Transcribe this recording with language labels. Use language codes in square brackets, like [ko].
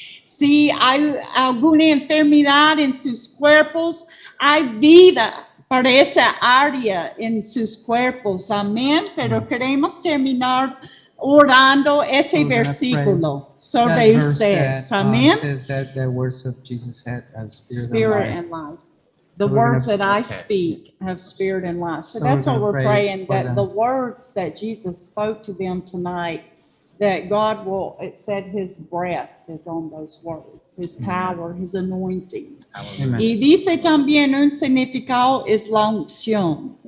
[es] Si hay alguna enfermedad en sus cuerpos, hay vida para esa área en sus cuerpos. Amén. Pero queremos terminar orando ese versículo sobre ustedes. Amén. [en] Says that the words of Jesus had Spirit and life. The words that I speak have spirit and life. So that's what we're praying, that the words that Jesus spoke to them tonight, that God will, it said his breath is on those words, his power, his anointing. Amen. [es] Y dice también un significado es la unción.